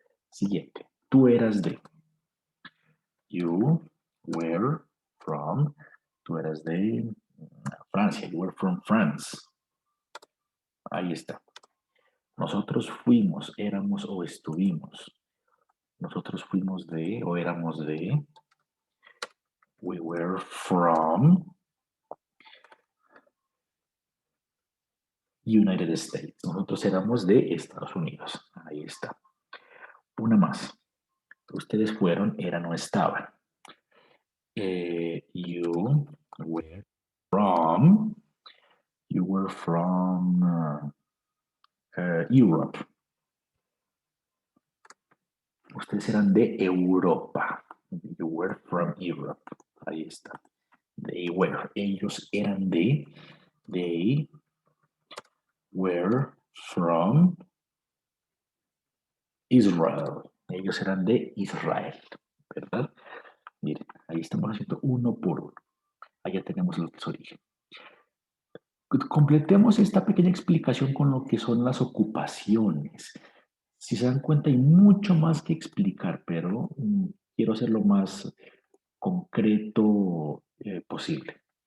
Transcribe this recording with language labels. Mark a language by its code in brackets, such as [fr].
[es] Siguiente. Tú eras de. [en] You were from. [es] Tú eras de Francia. [en] You were from France. [es] Ahí está. Nosotros fuimos, éramos o estuvimos. Nosotros fuimos de o éramos de. [en] We were from United States. [es] Nosotros éramos de Estados Unidos. Ahí está. Una más. Ustedes fueron, eran o estaban. [en] You were from. You were from Europe. [es] Ustedes eran de Europa. [en] You were from Europe. [es] Ahí está. [en] They were. [es] Ellos eran de, [en] they were from Israel. [es] Ellos eran de Israel, ¿verdad? Miren, ahí estamos haciendo uno por uno. Allá tenemos lo que es origen. Completemos esta pequeña explicación con lo que son las ocupaciones. Si se dan cuenta, hay mucho más que explicar, pero quiero ser lo más concreto posible.